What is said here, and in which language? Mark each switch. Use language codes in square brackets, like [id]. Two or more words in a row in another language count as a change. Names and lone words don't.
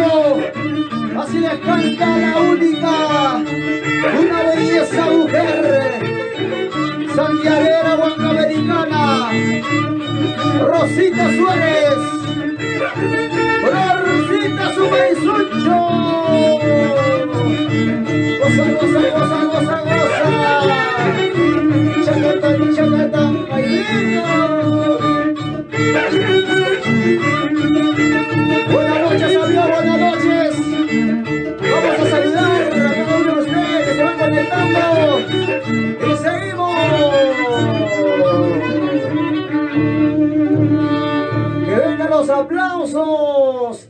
[es] Así les canta la única, una belleza mujer, santiaguera huancamericana, Rosita Suárez, Rosita Sumaysuncho. Goza, goza, goza, goza, goza. Chacatán, chacatán, bailando. Buenas noches, amigos, buenas noches. Vamos a saludar a cada uno de ustedes que se van conectando. Y seguimos. Que vengan los aplausos.